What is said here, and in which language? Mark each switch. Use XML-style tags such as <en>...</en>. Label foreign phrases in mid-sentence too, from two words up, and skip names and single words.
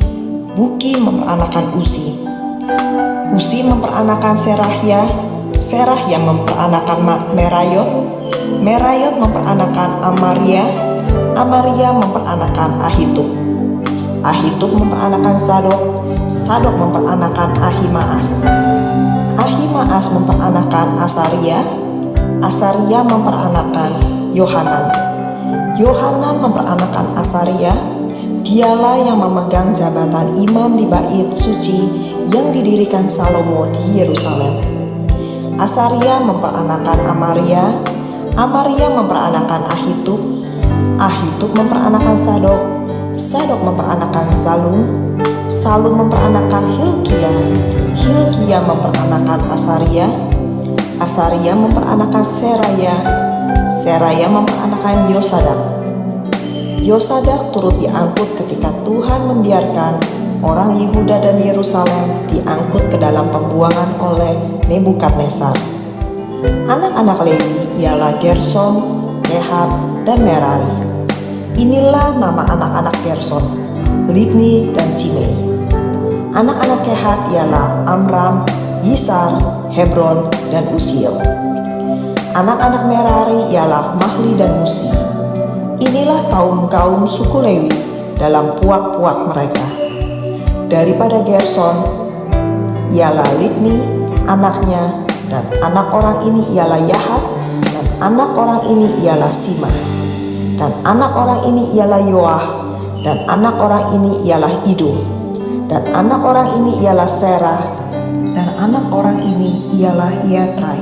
<id>Buki memperanakan Uzi, Uzi memperanakan Serahya, Serahya memperanakan Merayot, Merayot memperanakan Amaria, Amaria memperanakan Ahitub, Ahitub memperanakan Sadok, Sadok memperanakan Ahimaas, Ahimaas memperanakan Asaria, Asaria memperanakan Yohanan, Yohanan memperanakan Asaria. Dialah yang memegang jabatan imam di bait suci yang didirikan Salomo di Yerusalem. Asaria memperanakan Amaria, Amaria memperanakan Ahitub, Ahitub memperanakan Sadok, Sadok memperanakan Salum, Salum memperanakan Hilkia, Hilkia memperanakan Asaria, Asaria memperanakan Seraya, Seraya memperanakan Yosadak. Yosadak turut diangkut ketika Tuhan membiarkan orang Yehuda dan Yerusalem diangkut ke dalam pembuangan oleh Nebukadnezar. Anak-anak Lewi ialah Gerson, Kehat, dan Merari. Inilah nama anak-anak Gerson, Libni, dan Simei. Anak-anak Kehat ialah Amram, Yisar, Hebron, dan Uziel. Anak-anak Merari ialah Mahli dan Musi. Inilah kaum-kaum suku Lewi dalam puak-puak mereka. Daripada Gerson ialah Libni, anaknya, dan anak orang ini ialah Yahat, dan anak orang ini ialah Sima, dan anak orang ini ialah Yoah, dan anak orang ini ialah Ido, dan anak orang ini ialah Serah, dan anak orang ini ialah Yatrai.</id>